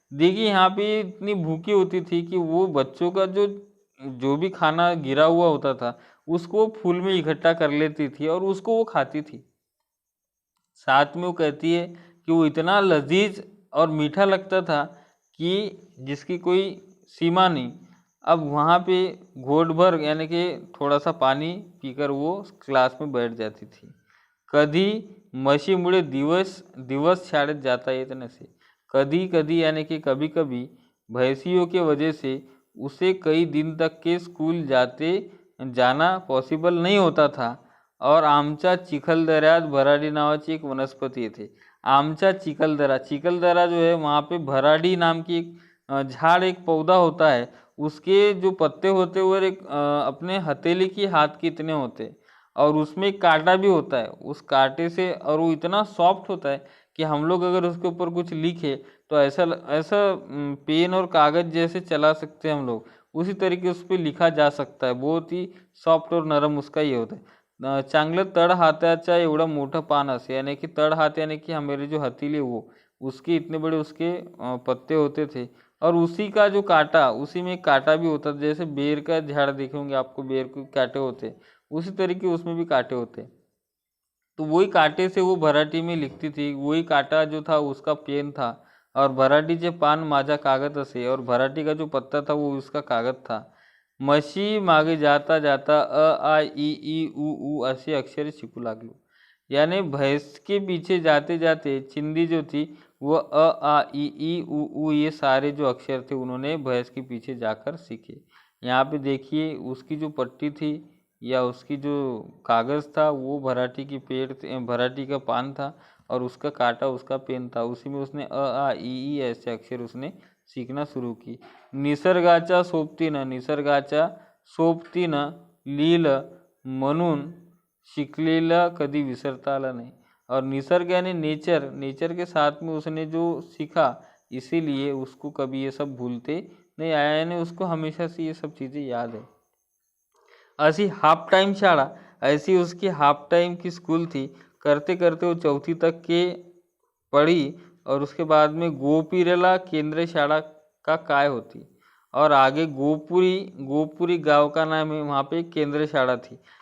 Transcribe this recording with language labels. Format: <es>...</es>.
<hi>देखिए यहाँ पे इतनी भूखी होती थी कि वो बच्चों का जो भी खाना गिरा हुआ होता था उसको फूल में इकट्ठा कर लेती थी और उसको वो खाती थी। साथ में वो कहती है कि वो इतना लजीज और मीठा लगता था कि जिसकी कोई सीमा नहीं। अब वहाँ पे घोट भर यानी कि थोड़ा सा पानी पीकर वो क्लास में बैठ जाती थी।</hi> <mr>कधी म्हशीमुळे दिवस शाळेत जाता येत नसे।</mr> <hi>कधी कधी यानी कि कभी कभी भैंसियों के वजह से उसे कई दिन तक के स्कूल जाना पॉसिबल नहीं होता था।</hi> <mr>और आमच्या चिखलदऱ्यात भराडी नावाची एक वनस्पति येते।</mr> <hi>आमचा चिखलदरा जो है वहाँ पे भराडी नाम की एक झाड़, एक पौधा होता है, उसके जो पत्ते होते वो एक अपने हथेली की हाथ के इतने होते, और उसमें एक कांटा भी होता है उस कांटे से, और वो इतना सॉफ्ट होता है कि हम लोग अगर उसके ऊपर कुछ लिखे तो ऐसा ऐसा पेन और कागज़ जैसे चला सकते हैं हम लोग, उसी तरीके उस पर लिखा जा सकता है। बहुत ही सॉफ्ट और नरम उसका ये होता है।</hi> <mr>चांगलं तड हाताच्या एवढं मोठं पान असे,</mr> <hi>यानी कि तड़ हाथ यानी कि हमारे जो हथेली वो उसके इतने बड़े उसके पत्ते होते थे, और उसी का जो कांटा, उसी में एक कांटा भी होता था। जैसे बेर का झाड़ देखे होंगे आपको, बेर के कांटे होते, उसी तरीके उसमें भी कांटे होते। तो वही कांटे से वो भराठी में लिखती थी, वही कांटा जो था उसका पेन था, और</hi> <mr>भराटीचे पान माझा कागद असे,</mr> <hi>और भराठी का जो पत्ता था वो उसका कागद था।</hi> <mr>म्हशी मागे जाता जाता अ आ इ ई उ ऊ असे अक्षर शिकू लागलो।</mr> <hi>यानी भैंस के पीछे जाते जाते चिंदी जो थी वो अ आ इ ई उ ऊ ये सारे जो अक्षर थे उन्होंने भैंस के पीछे जाकर सीखे। यहाँ पे देखिए उसकी जो पट्टी थी या उसकी जो कागज़ था वो भराठी की भराठी का पान था, और उसका कांटा उसका पेन था, उसी में उसने अ आ इ ई ऐसे अक्षर उसने सीखना सुरू की।</hi> <mr>निसर्गाच्या सोबतीनं लिहिलं म्हणून शिकलेलं कधी विसरता आलं नहीं।</mr> <hi>और निसर्ग यानी नेचर के साथ में उसने जो सीखा, इसीलिए उसको कभी ये सब भूलते नहीं आया, यानी उसको हमेशा से ये सब चीज़ें याद है। ऐसी उसकी हाफ टाइम की स्कूल थी। करते करते वो 4th तक के पढ़ी और उसके बाद में गोपीरेला केंद्रीय शाळा का काय होती, और आगे गोपुरी गांव का नाम है, वहाँ पे एक केंद्रीय शाळा थी।</hi>